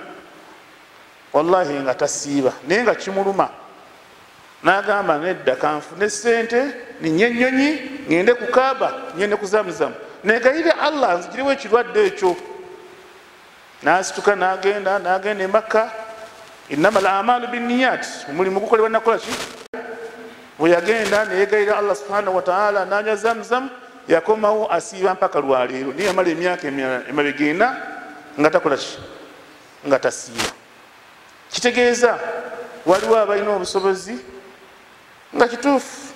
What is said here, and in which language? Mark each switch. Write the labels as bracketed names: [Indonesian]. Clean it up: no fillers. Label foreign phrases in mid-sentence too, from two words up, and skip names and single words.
[Ganda] wallahi nga tasiiba naye nga kimuluma n'agamba nedda kanfune sente ninye ennyonyi ngende ku kaaba ngende kuzamuzamu negayire allah nzigiriwo ekirwadde ekyo n'asituka n'agenda e Makka [Arabic] إنما الأعمال بالنيات [Ganda] omulimu gukolebwa nakola ki bwe yagenda neyegayira [Arabic] الله سبحانه وتعالى [Ganda] nanywa zamuzamu yakomawo asiiba mpaka lwaleero niye yamala emyaka emabegenda nga takola ki nga tasiiba kitegeeza waliwo abalina obusobozi nga kituufu